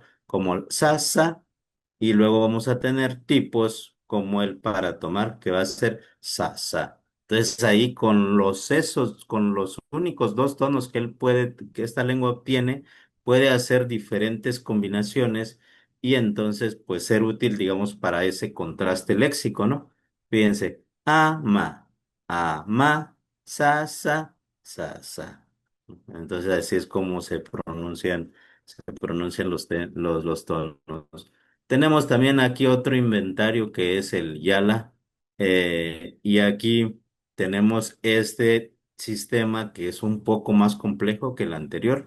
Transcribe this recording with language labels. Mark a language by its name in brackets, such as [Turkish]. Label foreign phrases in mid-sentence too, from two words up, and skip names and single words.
[Spanish] Como el sa, sa, y luego vamos a tener tipos como el para tomar, que va a ser sa, sa. Entonces ahí con los sesos, con los únicos dos tonos que él puede, que esta lengua tiene, puede hacer diferentes combinaciones y entonces pues ser útil, digamos, para ese contraste léxico, ¿no? Fíjense, ama, ama, sa, sa, sa, sa. Entonces así es como se pronuncian los tonos. Tenemos también aquí otro inventario que es el YALA, y aquí tenemos este sistema que es un poco más complejo que el anterior.